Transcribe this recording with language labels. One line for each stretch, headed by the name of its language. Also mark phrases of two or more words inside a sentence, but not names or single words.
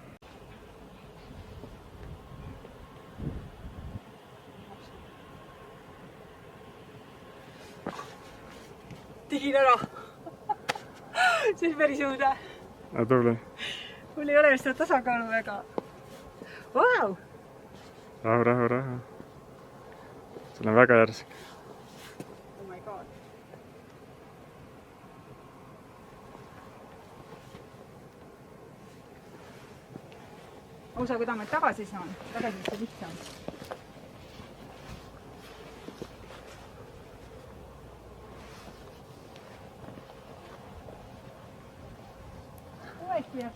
Estonian: Tegin ära. See on päris õude. Tubli. Mul ei ole just seda tasakaalu väga. Vau! Rahu. Sul on väga järsk.
English: Oh my god.
Estonian: Osa, kuidas ma tagasi saan. Tagasi see lihtsam. Uuesti jääb.